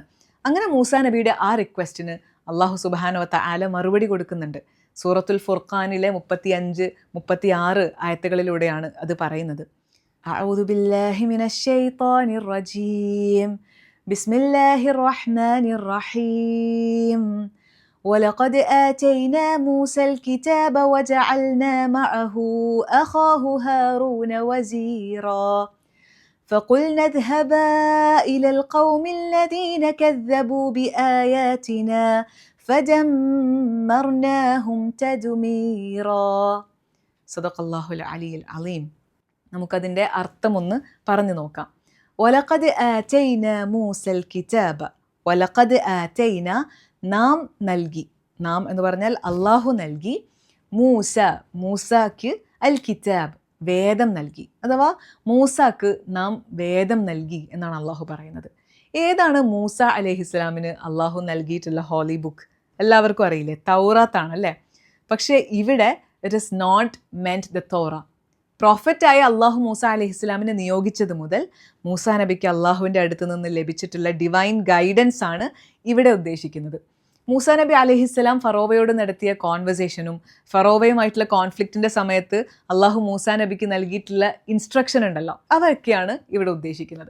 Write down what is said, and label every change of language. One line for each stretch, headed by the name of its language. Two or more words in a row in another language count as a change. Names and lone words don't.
Malayalam: അങ്ങനെ മൂസാ നബിയുടെ ആ റിക്വസ്റ്റിന് അള്ളാഹു
Arabic: سبحانه وتعالى
Malayalam: മറുപടി കൊടുക്കുന്നുണ്ട്. സൂറത്തുൽ ഫുർഖാനിലെ 35-36 ആയത്തുകളിലൂടെയാണ് അത് പറയുന്നത്.
Arabic: أعوذ بالله من الشيطان الرجيم. بسم الله الرحمن الرحيم. ولقد آتينا موسى الكتاب وجعلنا معه أخاه هارون وزيرا فقلنا اذهبا إلى القوم الذين كذبوا بآياتنا فدمرناهم تدميرا. صدق الله العلي العظيم.
Malayalam: നമുക്കതിൻ്റെ അർത്ഥമൊന്ന് പറഞ്ഞു നോക്കാം.
Arabic: ولقد آتينا موسى الكتاب. ولقد آتينا,
Malayalam: നാം നൽകി. നാം എന്ന് പറഞ്ഞാൽ അള്ളാഹു നൽകി. മൂസാക്ക്
Arabic: الكتاب,
Malayalam: വേദം നൽകി. അഥവാ മൂസാക്ക് നാം വേദം നൽകി എന്നാണ് അള്ളാഹു പറയുന്നത്. ഏതാണ് മൂസ അലൈഹിസ്സലാമിന് അള്ളാഹു നൽകിയിട്ടുള്ള
English: holy book?
Malayalam: എല്ലാവർക്കും അറിയില്ലേ, തൗറാത്താണ് അല്ലേ? പക്ഷേ ഇവിടെ
English: it is not meant the Torah.
Malayalam: പ്രോഫറ്റായ അള്ളാഹു മൂസ അലൈഹിസ്സലാമിനെ നിയോഗിച്ചത് മുതൽ മൂസാ നബിക്ക് അള്ളാഹുവിൻ്റെ അടുത്ത് നിന്ന് ലഭിച്ചിട്ടുള്ള
English: divine guidance
Malayalam: ആണ് ഇവിടെ ഉദ്ദേശിക്കുന്നത്. മൂസാ നബി അലൈഹിസ്സലാം ഫറോവയോട് നടത്തിയ കോൺവെർസേഷനും ഫറോവയുമായിട്ടുള്ള കോൺഫ്ലിക്റ്റിൻ്റെ സമയത്ത് അള്ളാഹു മൂസാ നബിക്ക് നൽകിയിട്ടുള്ള ഇൻസ്ട്രക്ഷൻ ഉണ്ടല്ലോ, അതൊക്കെയാണ് ഇവിടെ ഉദ്ദേശിക്കുന്നത്.